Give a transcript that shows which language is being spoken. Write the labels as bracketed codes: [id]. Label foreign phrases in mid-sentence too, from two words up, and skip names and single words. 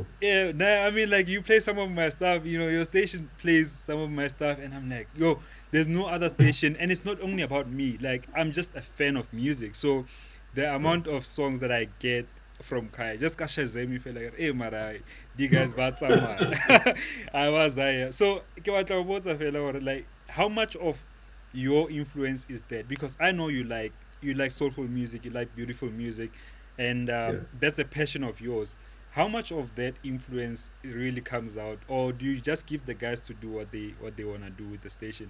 [en] yeah, nah, I mean, like, you play some of my stuff, your station plays some of my stuff, and I'm like, yo, there's no other station, and it's not only about me. Like, I'm just a fan of music, so the Yeah. amount of songs that I get from Kai, just kasha zemi feel like, hey, Mara, you guys bad summer. I was there. So, [st] ke batla ho botsa fela hore, [en] like, how much of your influence is that? Because I know you like soulful music, you like beautiful music, and Yeah. that's a passion of yours. How much of that influence really comes out, or do you just give the guys to do what they want to do with the station?